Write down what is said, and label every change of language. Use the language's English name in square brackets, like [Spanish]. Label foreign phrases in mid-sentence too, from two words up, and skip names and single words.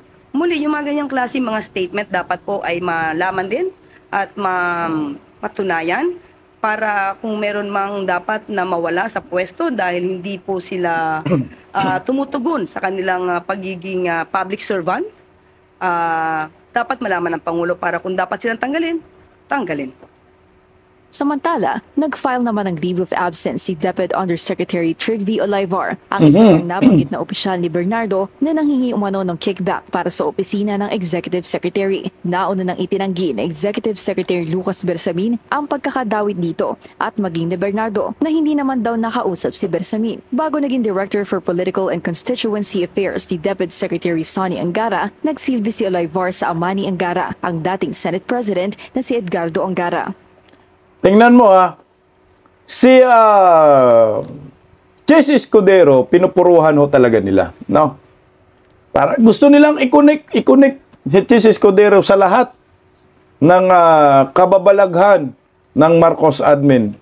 [Filipino] Muli, yung mga ganyang klase mga statement dapat po ay malaman din at matunayan para kung meron mang dapat na mawala sa pwesto dahil hindi po sila tumutugon sa kanilang pagiging [English] public servant. [Filipino] Dapat malaman ng Pangulo para kung dapat silang tanggalin, tanggalin po. Samantala, nag-file naman ng [English] leave of absence [Filipino] si DepEd Undersecretary Trigvi Olivar, ang isang nabanggit na opisyal ni Bernardo na nanghingi umano ng kickback para sa opisina ng Executive Secretary. Nauna nang itinanggi ni Executive Secretary Lucas Bersamin ang pagkakadawit dito at maging ni Bernardo na hindi naman daw nakausap si Bersamin. Bago naging Director for Political and Constituency Affairs ni DepEd Secretary Sonny Angara, nagsilbi si Olivar sa ama ni Angara, ang dating Senate President na si Edgardo Angara. Tingnan mo si Cheese Escudero, pinupuruhan ho talaga nila, no? Para gusto nilang i-connect si Cheese Escudero sa lahat ng kababalaghan ng Marcos admin.